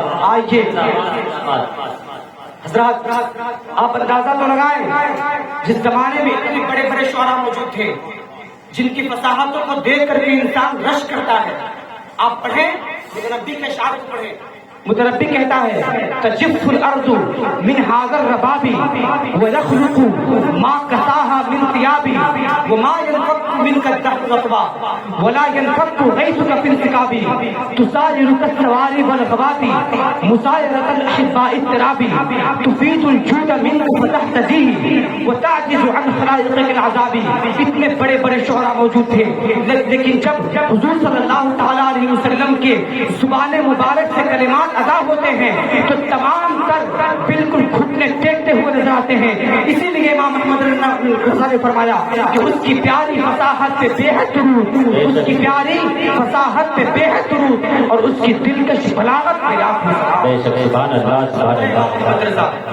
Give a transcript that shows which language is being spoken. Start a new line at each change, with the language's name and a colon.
Urdu: آئیے حضرات آپ اندازہ تو لگائیں جس زمانے میں اتنے بڑے بڑے شعراء موجود تھے جن کی فصاحتوں کو دیکھ کر بھی انسان رشک کرتا ہے. آپ پڑھیں متنبی کے اشعار کو پڑھیں. متنبی کہتا ہے
Arabic: تجف الارض من هذا الرباب ويخلق ما كساها من ثياب وما ينفك منك الدهر رطبا ولا ينفك غيثك في انسكاب تسارع كالسواري والغواب مسايرة الأحباء التراب تفيد الجود منك فتحتديه وتعجز عن خلائقك العذاب.
Urdu: اتنے بڑے بڑے شعراء موجود تھے لیکن جب حضور صلی اللہ تعالیٰ علیہ وسلم کے زبان مبارک سے کلمات ادا ہوتے ہیں تو تمام تر بالکل گھٹنے ٹیکتے ہوئے نظر آتے ہیں. اسی لیے امام احمد رضا نے فرمایا کہ اس کی پیاری فصاحت پہ بے حد درود, اس کی پیاری فصاحت پہ بے حد درود اور اس کی دلکش بلاغت پہ سبحان اللہ.